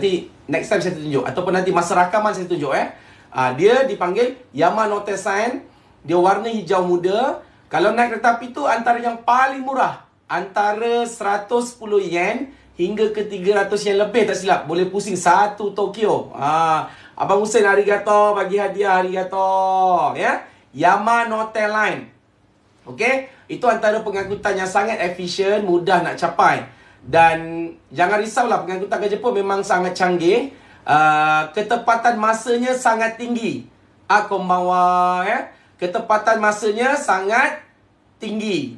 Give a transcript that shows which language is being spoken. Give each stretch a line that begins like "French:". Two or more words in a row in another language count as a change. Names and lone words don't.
Malay: Nanti
English: next time
Malay: saya tunjuk. Ataupun nanti masa rakaman saya tunjuk Dia dipanggil Yamanote Sen. Dia warna hijau muda. Kalau naik kereta api tu antara yang paling murah, antara 110 yen hingga ke 300 yen lebih tak silap. Boleh pusing satu Tokyo. Abang Hussein arigato, bagi hadiah arigato. Yamanote Line. Okey? Itu antara pengangkutan yang sangat efisien, mudah nak capai. Dan jangan risaulah, pengangkutan ke Jepun memang sangat canggih. Ketepatan masanya sangat tinggi. Konbanwa ketepatan masanya sangat tinggi.